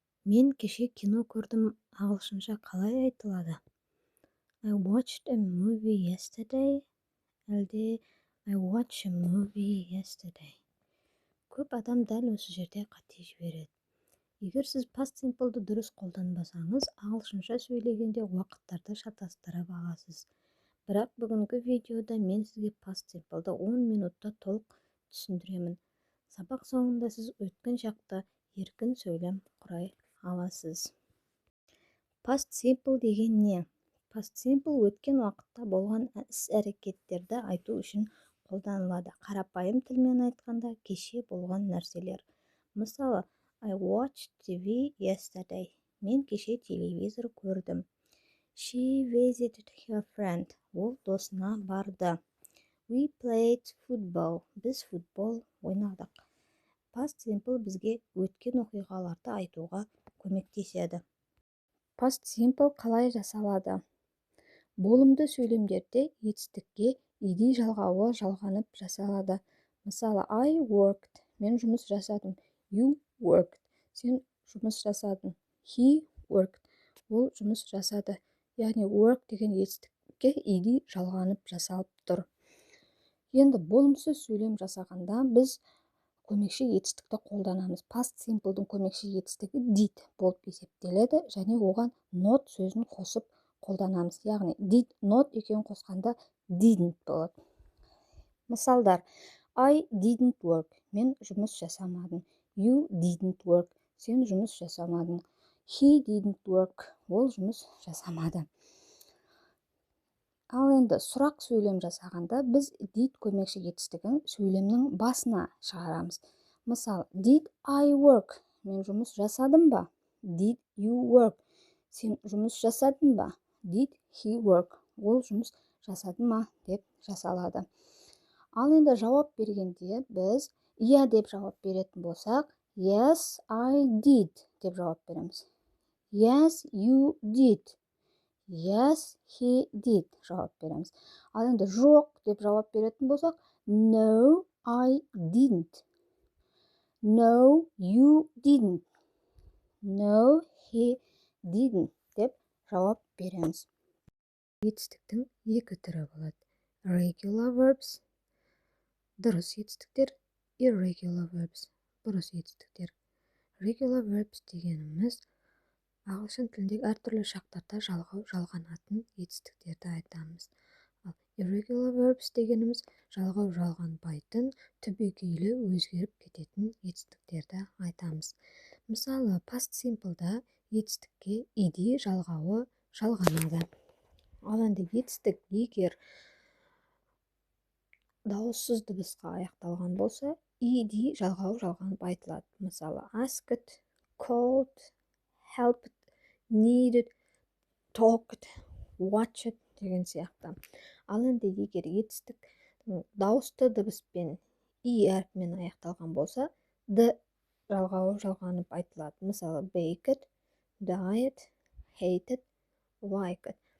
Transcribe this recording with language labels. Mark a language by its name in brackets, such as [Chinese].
[Kazakh] Мен кеше кино көрдім, ағылшынша қалай айтылады? [English] I watched a movie yesterday, әлде I watched a movie yesterday. [Kazakh] Көп адам дәл осы жерде қате жібереді. Егер сіз past simple'ды дұрыс қолданбасаңыз, ағылшынша сөйлегенде уақыттарды шатастырып аласыз. Бірақ бүгінгі видеода мен сізге past simple'ды 10 минутта толық түсіндіремін. Сабақ соңында сіз өткен шақта еркін сөйлем құрай аласыз. Past simple деген не? Past simple өткен уақытта болған іс-әрекеттерді айту үшін қолданылады. Қарапайым тілмен айтқанда, кеше болған нәрселер. [English] Мысалы, I watched TV yesterday. [Kazakh] Мен кеше телевизор көрдім. [English] She visited her friend. [Kazakh] Ол досына барды. [English] We played football. [Kazakh] Біз футбол ойнадық. Past simple бізге өткен оқиғаларды айтуға көмектеседі. Past simple қалай жасалады? Болымды сөйлемдерде етістікке ed жалғауы жалғанып жасалады. [English] Мысалы, I worked. [Kazakh] Мен жұмыс жасадым. [English] You worked. [Kazakh] Сен жұмыс жасадың. [English] He worked. [Kazakh] Ол жұмыс жасады. Яғни work деген етістікке ed жалғанып жасалып тұр. Енді болымсыз сөйлем жасағанда біз көмекші етістікті қолданамыз. Past simple'дың көмекші етістігі did болып есептеледі және оған not сөзін қосып қолданамыз. Яғни did not екеуін қосқанда didn't болады. [English] Мысалдар: I didn't work. [Kazakh] Мен жұмыс жасамадым. [English] You didn't work. [Kazakh] Сен жұмыс жасамадың. [English] He didn't work. [Kazakh] Ол жұмыс жасамады. Ал енді сұрақ сөйлем жасағанда біз did көмекші етістігін сөйлемнің басына шығарамыз. [English] Мысалы, did I work? [Kazakh] Мен жұмыс жасадым ба? [English] Did you work? [Kazakh] Сен жұмыс жасадың ба? [English] Did he work? [Kazakh] Ол жұмыс жасады ма деп жасалады. Ал енді жауап бергенде біз иә деп жауап беретін болсақ, [English] yes, I did [Kazakh] деп жауап береміз. [English] Yes, you did. Yes, he did [Kazakh] жауап береміз. Ал енді жоқ деп жауап беретін болсақ, [English] no, I didn't. No, you didn't. No, he didn't [Kazakh] деп жауап береміз. Етістіктің екі түрі болады. Regular verbs, дұрыс етістіктер, irregular verbs, бұрыс етістіктер. Regular verbs дегеніміз ағылшын тіліндегі әртүрлі шақтарда жалғанатын етістіктерді айтамыз. Ал irregular verbs дегеніміз жалғанбайтын, түбегейлі өзгеріп кететін етістіктерді айтамыз. Мысалы, past simple'да етістікке ed жалғауы жалғанады. Ал енді етістік егер дауыссыз дыбысқа аяқталған болса, ed жалғауы жалғанып айтылады. Мысалы, asked, called, helped, needed, talked, watched деген сияқты. Ал енді егер етістік дауысты дыбыспен и әрпімен аяқталған болса, д жалғауы жалғанып айтылады. Мысалы, baked, died, hated, liked.